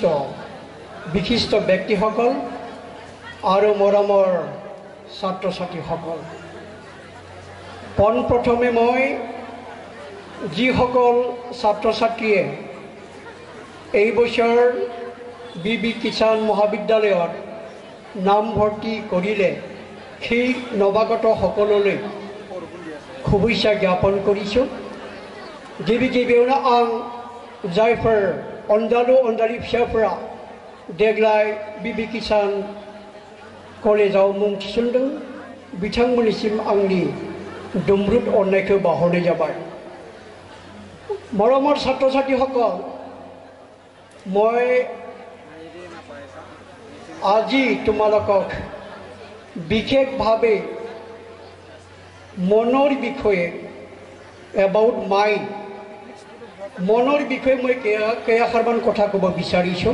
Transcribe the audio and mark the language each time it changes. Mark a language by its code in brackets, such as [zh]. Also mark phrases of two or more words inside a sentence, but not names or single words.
[as] বিশিষ্ট ব্যক্তিসকল আৰু মৰমৰ ছাত্ৰ ছাত্ৰীসকল, পোনপ্ৰথমে মই যিসকল ছাত্ৰ ছাত্ৰীয়ে এই বছৰ বি কিষাণ মহাবিদ্যালয়ত নামভৰ্তি কৰিলে সেই নৱাগত সকললৈ শুভেচ্ছা জ্ঞাপন কৰিছোঁ। [brx] गिबि गिबियावनो आं जायफोर अनजालु अनजालि फिसाफोरा देग्लाय बि किषाण कलेजाव मुं थिसनदों बिथांमोननिसिम आंनि दुमब्रुद अननायखौ बावहरनाय जाबाय। [as] मरমৰ ছাত্ৰ ছাত্ৰীসকল, মই আজি তোমালোকক বিশেষভাৱে মনৰ বিষয়ে [en] about mind [as] মনৰ বিষয়ে মই কেইষাৰমান কথা ক'ব বিচাৰিছোঁ।